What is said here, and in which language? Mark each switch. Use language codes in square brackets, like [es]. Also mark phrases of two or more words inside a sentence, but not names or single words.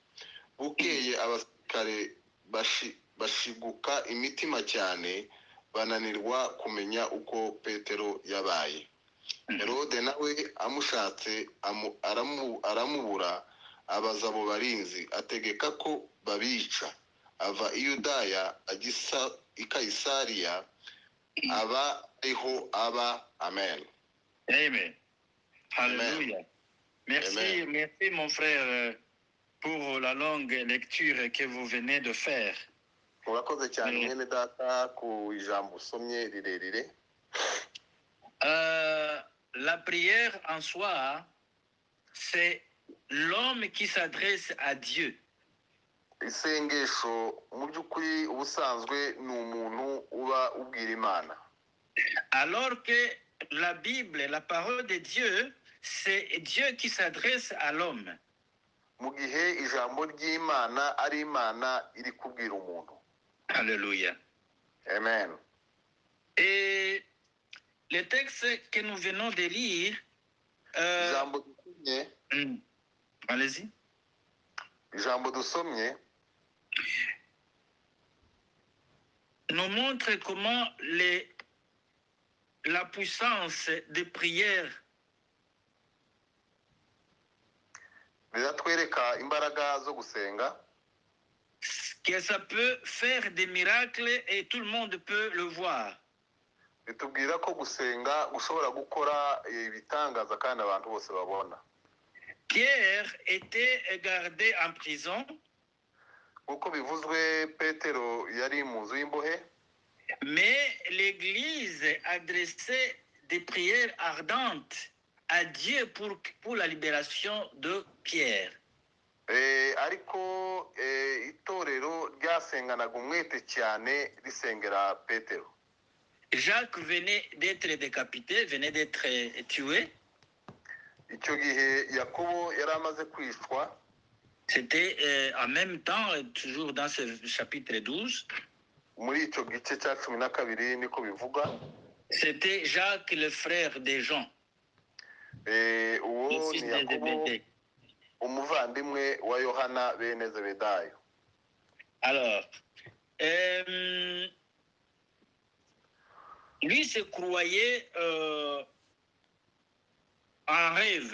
[rw] Bukeye abasirikare bashiguka imitima cyane, bananirwa kumenya uko Petero yabaye. Herode nawe amushatse aramubura. Abaza abo barinzi, ategeka ko babica. Ava i Yudaya ajya i Kayisariya, aba ariho aba. Amen. [fr] Amen. Hallelujah. Merci, Amen. merci mon frère pour la longue lecture que vous venez de faire. [rw] Murakoze cyane mwene data ku ijambo usomye rirerire. [fr] La prière en soi, c'est l'homme qui s'adresse à Dieu. [rw] Isengesho mu by'ukuri ubusanzwe ni umuntu uba ubwira Imana. [fr] Alors que la Bible, la parole de Dieu, c'est Dieu qui s'adresse à l'homme. [rw] Mu gihe ijambo ry'Imana ari Imana iri kubwira umuntu. [fr] Alléluia. Amen. Et le texte que nous venons de lire, [rw] Ijambo dusomye, [fr] allez-y. [rw] Ijambo dusomye [fr] nous montre comment la puissance de prière [rw] riratwereka imbaraga zo gusenga, [fr] que ça peut faire des miracles et tout le monde peut le voir. [rw] bitubwira ko gusenga gushobora gukora ibitangaza kandi abantu bose babona. [fr] Pierre était gardé en prison, [rw] Uko bivuzwe Petero yari mu nzu y'imbohe, [fr] mais l'Église adressait des prières ardentes à Dieu pour la libération de Pierre. [rw] ariko itorero ryasenganaga umwete cyane risengera Petero. [fr] Jacques venait d'être décapité, venait d'être tué. [rw] Icyo gihe Yakobo yari amaze kwicwa. [fr] C'était en même temps, toujours dans ce chapitre 12, [rw] Muri icyo gice cya 12 niko bivuga. [fr] c'était Jacques, le frère de Jean, [rw] Uwo [fr] le fils [rw] ni [fr] de [rw] Yakobo, [fr] Zébédée. [rw] umuvandimwe wa Yohana bene Zebedayo. [fr] Alors, lui se croyait en rêve.